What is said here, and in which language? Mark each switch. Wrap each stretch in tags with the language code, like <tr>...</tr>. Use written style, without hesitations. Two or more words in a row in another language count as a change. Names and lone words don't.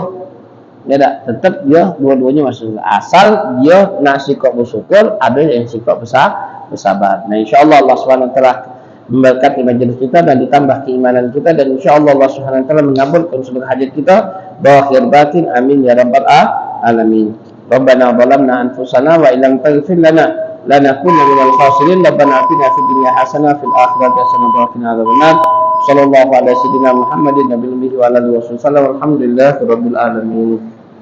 <id>Ya, tetap dia dua-duanya masuk surga. Asal dia nak sikap bersyukur, ada yang sikap bersabar. Nah, insyaallah Allah SWT memberkati majelis kita dan ditambah keimanan kita, dan insyaallah Allah SWT mengabulkan seluruh hajat kita zahir batin,</id> <ar>آمين يا رب العالمين. ربنا ظلمنا أنفسنا وإن لم تغفر لنا لنكونن من الخاسرين. ربنا آتنا في الدنيا حسنة في الآخرة حسنة وقنا عذاب النار. صلى الله على سيدنا محمد النبي الأمي وعلى آله وسلم. الحمد لله رب العالمين.</ar>